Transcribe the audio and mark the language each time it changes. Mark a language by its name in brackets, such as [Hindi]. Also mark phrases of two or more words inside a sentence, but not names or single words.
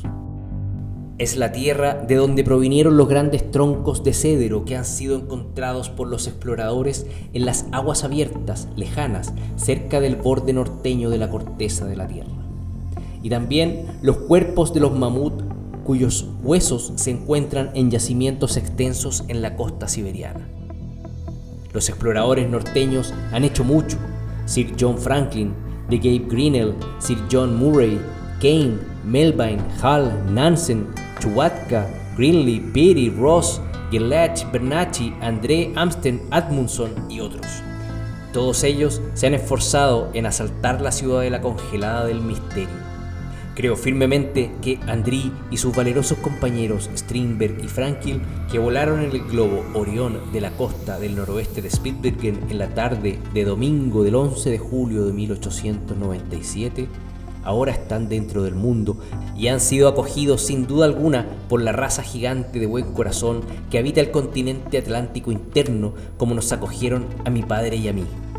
[Spanish] Es la tierra de donde provinieron los grandes troncos de cedro que han sido encontrados por los exploradores en las aguas abiertas, lejanas, cerca del borde norteño de la corteza de la Tierra. Y también los cuerpos de los mamut cuyos huesos se encuentran en yacimientos extensos en la costa siberiana. Los exploradores norteños han hecho mucho. Sir John Franklin, de Gabe Grinnell, Sir John Murray, Kane, Melville, Hall, Nansen, Chuatka, Greenlee, Peary, Ross, Gerlach, Bernacchi, André, Amsten, Amundsen y otros. Todos ellos se han esforzado en asaltar la ciudadela congelada del misterio. Creo firmemente que André y sus valerosos compañeros Strindberg y Franklin, que volaron en el globo Orión de la costa del noroeste de Spitsbergen en la tarde de domingo del 11 de julio de 1897, ahora están dentro del mundo y han sido acogidos sin duda alguna por la raza gigante de buen corazón que habita el continente atlántico interno, como nos acogieron a mi padre y a mí.